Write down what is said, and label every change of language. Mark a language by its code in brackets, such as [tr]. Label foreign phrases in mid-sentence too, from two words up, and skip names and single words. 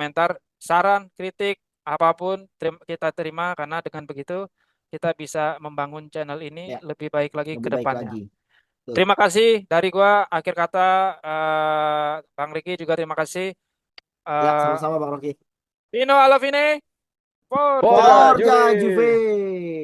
[id] komentar saran, kritik, apapun kita terima karena dengan begitu kita bisa membangun channel ini ya, lebih baik lagi ke lebih baik depannya. lagi. Tuh. Terima kasih dari gua akhir kata Bang Riki juga terima kasih. Ya, Eh sama-sama Bang Rocky. [it] Vino alla fine, forza! Forza Forza Juve! Juve.